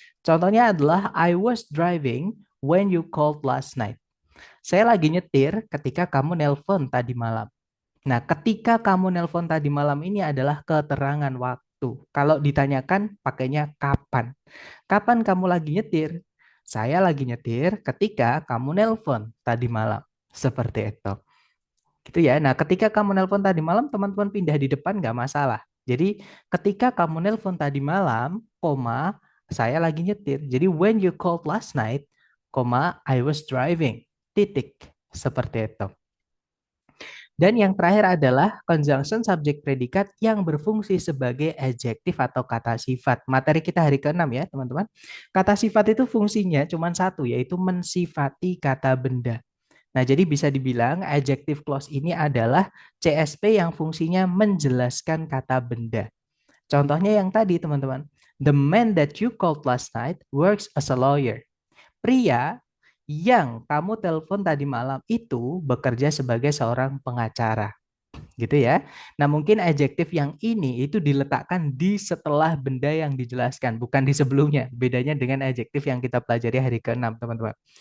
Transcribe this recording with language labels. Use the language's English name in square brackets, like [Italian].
[Indonesian] Contohnya adalah [English] I was driving when you called last night. [Indonesian] Saya lagi nyetir ketika kamu nelpon tadi malam. Nah, ketika kamu nelpon tadi malam ini adalah keterangan waktu. Kalau ditanyakan pakainya kapan. Kapan kamu lagi nyetir? Saya lagi nyetir ketika kamu nelpon tadi malam. Seperti itu. Gitu ya. Nah, ketika kamu nelpon tadi malam, teman-teman pindah di depan nggak masalah. Jadi, ketika kamu nelpon tadi malam, koma, Saya lagi nyetir. Jadi [English] when you called last night, I was driving. [Indonesian] Titik. Seperti itu. Dan yang terakhir adalah conjunction subjek predikat yang berfungsi sebagai adjektif atau kata sifat. Materi kita hari ke-6 ya, teman-teman. Kata sifat itu fungsinya cuma satu, yaitu mensifati kata benda. Nah, jadi bisa dibilang adjective clause ini adalah CSP yang fungsinya menjelaskan kata benda. Contohnya yang tadi, teman-teman. [English] The man that you called last night works as a lawyer. [Indonesian] Pria yang kamu telepon tadi malam itu bekerja sebagai seorang pengacara gitu ya. Nah, mungkin adjektif yang ini itu diletakkan di setelah benda yang dijelaskan, bukan di sebelumnya. Bedanya dengan adjektif yang kita pelajari hari ke-6, teman-teman.